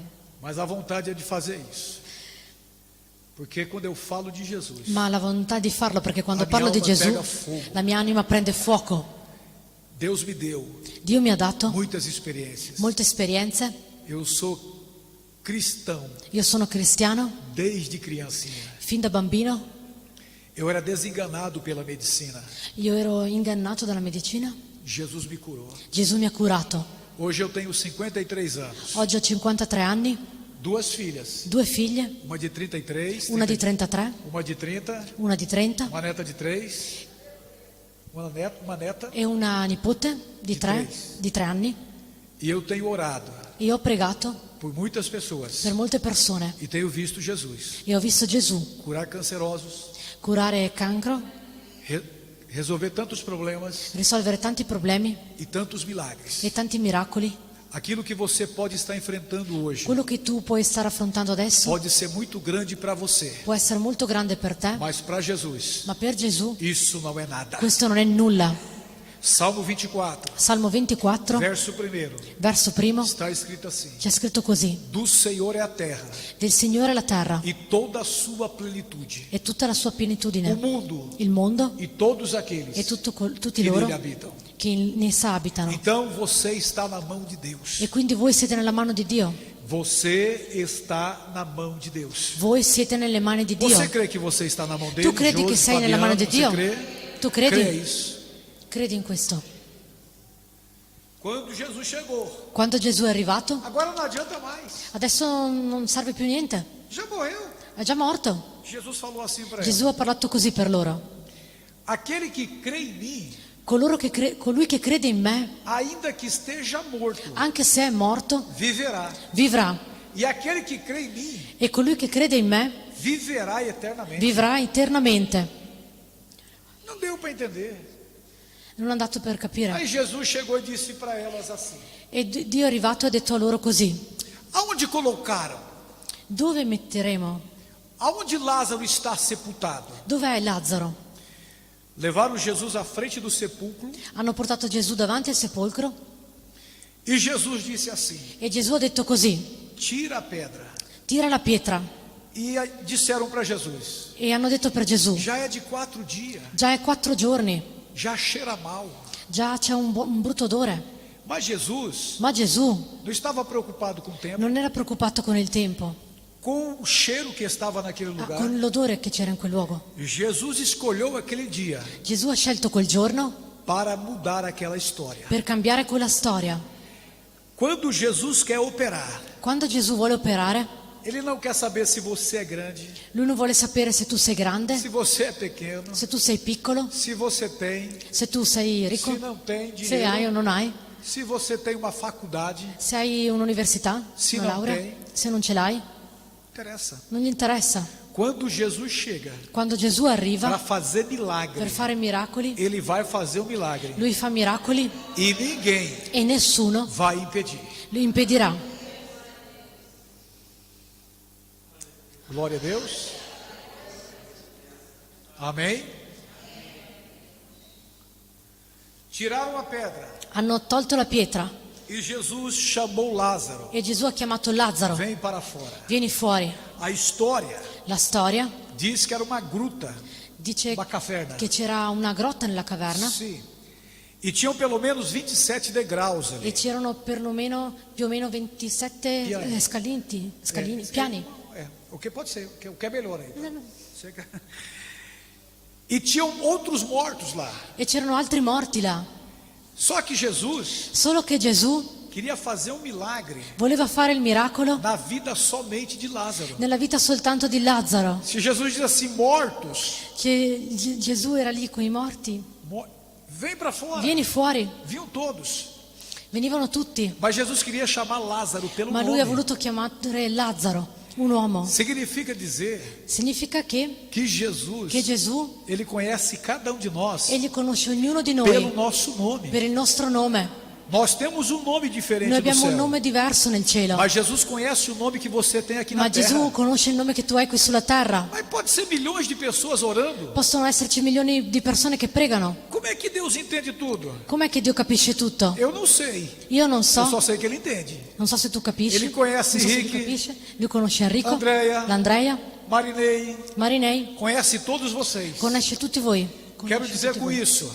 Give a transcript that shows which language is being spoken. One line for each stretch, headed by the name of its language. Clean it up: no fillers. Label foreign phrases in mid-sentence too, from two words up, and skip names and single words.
Portuguese: Mas a vontade é de fazer isso. Porque quando eu falo de Jesus,
Italian: Ma la volontà di farlo, perché quando La mia parlo di
Portuguese: alma
Italian: Gesù
Portuguese: pega fuoco.
Italian: la mia anima prende fuoco.
Portuguese: Deus me deu
Italian: Dio mi ha dato
Portuguese: muitas experiências.
Italian: molte esperienze.
Portuguese: Eu sou cristão
Italian: Io sono cristiano
Portuguese: desde criancinha.
Italian: fin da bambino.
Portuguese: Eu era desenganado pela medicina.
Italian: Io ero ingannato dalla medicina.
Portuguese: Jesus me curou.
Italian: Gesù mi ha curato.
Portuguese: Hoje eu tenho 53 anos.
Italian: Oggi ho 53 anni,
Portuguese: 2 filhas.
Italian: 2 figlie,
Portuguese: Uma de 33,
Italian: una di 33,
Portuguese: uma de 30,
Italian: una di 30
Portuguese: uma neta de 3, uma neta.
Italian: e una nipote di 3 anni.
Portuguese: E eu tenho orado
Italian: E ho pregato
Portuguese: por muitas pessoas.
Italian: per molte persone
Portuguese: E tenho visto Jesus
Italian: e ho visto Gesù
Portuguese: curar cancerosos,
Italian: curare cancro,
Portuguese: resolver tantos problemas
Italian: risolvere tanti problemi
Portuguese: e tantos milagres.
Italian: e tanti miracoli.
Portuguese: Aquilo que você pode estar enfrentando hoje
Italian: Quello che tu puoi stare affrontando adesso
Portuguese: pode ser muito grande para você,
Italian: può essere molto grande per te,
Portuguese: mas para Jesus
Italian: ma per Gesù
Portuguese: isso não é nada.
Italian: questo non è nulla.
Portuguese: Salmo 24,
Italian: Salmo 24,
Portuguese: verso 1,
Italian: verso primo,
Portuguese: está escrito assim:
Italian: c'è scritto così:
Portuguese: do Senhor é a terra
Italian: del Signore la terra
Portuguese: e toda a sua plenitude,
Italian: e tutta la sua
Portuguese: o
Italian: pienitudine,
Portuguese: mundo
Italian: il mondo
Portuguese: e todos aqueles
Italian: e tutti
Portuguese: que
Italian: loro
Portuguese: nele habitam.
Italian: che in essa abitano.
Portuguese: Então você está na mão de Deus.
Italian: E quindi voi siete nella mano di Dio.
Portuguese: Você está na mão de Deus.
Italian: Voi siete nelle mani di Dio.
Portuguese: Você crê que você está na mão dele?
Italian: Tu credi che sei nella mano di Dio?
Portuguese: Você crê?
Italian: Tu
Portuguese: Crê
Italian: credi?
Portuguese: isso.
Italian: Credi in questo.
Portuguese: Quando Jesus chegou,
Italian: Quando Gesù è arrivato,
Portuguese: agora não adianta mais.
Italian: adesso non serve più niente.
Portuguese: Já morreu.
Italian: È già morto.
Portuguese: Jesus falou assim para ele:
Italian: Gesù ha parlato così per loro.
Portuguese: aquele que crê em mim,
Italian: Colui che crede in me,
Portuguese: ainda que esteja morto,
Italian: anche se è morto,
Portuguese: viverá.
Italian: vivrà.
Portuguese: E aquele que crê em mim,
Italian: E colui che crede in me,
Portuguese: viverá eternamente.
Italian: vivrà eternamente.
Portuguese: Não deu para entender.
Italian: Non è andato per capire.
Portuguese: Aí Jesus chegou e disse para elas assim:
Italian: E Dio è arrivato e ha detto a loro così:
Portuguese: aonde colocaram?
Italian: dove metteremo?
Portuguese: Aonde Lázaro está sepultado?
Italian: Dov'è Lazzaro?
Portuguese: Levaram Jesus à frente do sepulcro
Italian: Hanno portato Gesù davanti al sepolcro
Portuguese: e Jesus disse assim:
Italian: e Gesù ha detto così:
Portuguese: tira a pedra.
Italian: tira la pietra.
Portuguese: E disseram para Jesus:
Italian: E hanno detto per Gesù:
Portuguese: já é de 4 dias,
Italian: già è 4 giorni,
Portuguese: já cheira mal.
Italian: già c'è un brutto odore.
Portuguese: Mas Jesus
Italian: Ma Gesù
Portuguese: não estava preocupado com o tempo,
Italian: non era preoccupato con il tempo,
Portuguese: com o cheiro que estava naquele
Italian: ma
Portuguese: lugar.
Italian: con l'odore che c'era in quel luogo.
Portuguese: Jesus escolheu aquele dia
Italian: Gesù ha scelto quel giorno
Portuguese: para mudar aquela história.
Italian: per cambiare quella storia.
Portuguese: Quando Jesus quer operar,
Italian: Quando Gesù vuole operare,
Portuguese: Ele não quer saber se você é grande,
Italian: Lui non vuole sapere se tu sei grande,
Portuguese: se você é pequeno,
Italian: se tu sei piccolo,
Portuguese: se você tem,
Italian: se tu sei ricco,
Portuguese: se não tem
Italian: se hai o
Portuguese: dinheiro,
Italian: non hai,
Portuguese: se você tem uma faculdade.
Italian: se hai un'università,
Portuguese: Se
Italian: una non laurea,
Portuguese: tem.
Italian: se non ce l'hai,
Portuguese: Interessa.
Italian: non gli interessa.
Portuguese: Quando Jesus chega
Italian: Quando Gesù
Portuguese: para
Italian: arriva
Portuguese: fazer
Italian: per
Portuguese: milagre,
Italian: fare miracoli,
Portuguese: Ele vai fazer um milagre
Italian: Lui fa miracoli
Portuguese: e ninguém
Italian: e nessuno
Portuguese: vai impedir.
Italian: lo impedirà.
Portuguese: Glória a Deus. Amém. Tiraram a pedra
Italian: Hanno tolto la pietra
Portuguese: e Jesus chamou Lázaro.
Italian: e Gesù ha chiamato Lazzaro.
Portuguese: Vem para fora.
Italian: Vieni fuori.
Portuguese: A história
Italian: La storia
Portuguese: diz que era uma gruta,
Italian: dice
Portuguese: uma caverna.
Italian: che c'era una grotta nella caverna
Portuguese: Sim. E tinham pelo menos 27 degraus
Italian: e
Portuguese: ali.
Italian: c'erano perlomeno più o meno 27 Piani. scalini,
Portuguese: É,
Italian: piani.
Portuguese: o que pode ser, o que é melhor aí.
Italian: No, no.
Portuguese: E tinham outros mortos lá.
Italian: E c'erano altri morti là.
Portuguese: Só que Jesus
Italian: Solo che Gesù
Portuguese: queria fazer um milagre
Italian: voleva fare il miracolo
Portuguese: na vida somente de Lázaro.
Italian: nella vita soltanto di Lazzaro.
Portuguese: Se Jesus diz assim, mortos,
Italian: Che Gesù era lì con i morti.
Portuguese: vem para fora.
Italian: Vieni fuori.
Portuguese: Vinham todos.
Italian: Venivano tutti,
Portuguese: Mas Jesus queria chamar Lázaro pelo
Italian: ma lui ha
Portuguese: nome.
Italian: voluto chiamare Lazzaro, un uomo.
Portuguese: Significa dizer
Italian: Significa che
Portuguese: que Jesus,
Italian: Gesù,
Portuguese: ele conhece cada um de nós
Italian: egli conosce ognuno di
Portuguese: pelo
Italian: noi
Portuguese: nosso nome.
Italian: per il nostro nome.
Portuguese: Nós temos um nome diferente
Italian: Noi
Portuguese: do
Italian: abbiamo un
Portuguese: céu.
Italian: nome diverso nel cielo,
Portuguese: Mas Jesus conhece o nome que você tem aqui
Italian: ma
Portuguese: na
Italian: Gesù
Portuguese: terra.
Italian: conosce il nome che tu hai qui sulla terra.
Portuguese: Mas pode ser milhões de pessoas orando.
Italian: Possono esserci milioni di persone che pregano.
Portuguese: Como é que Deus entende tudo?
Italian: Com'è che Dio capisce tutto?
Portuguese: Eu não sei.
Italian: Io non
Portuguese: Eu só
Italian: so,
Portuguese: sei que ele entende.
Italian: non so se tu capisci.
Portuguese: Ele conhece
Italian: Non so se tu
Portuguese: Rick,
Italian: capisci. Lui conosce Enrico,
Portuguese: Andrea,
Italian: l'Andrea,
Portuguese: Marinei,
Italian: Marinei,
Portuguese: conhece todos vocês.
Italian: conosce tutti voi.
Portuguese: Quero
Italian: Conosce
Portuguese: dizer
Italian: tutti
Portuguese: com
Italian: voi.
Portuguese: isso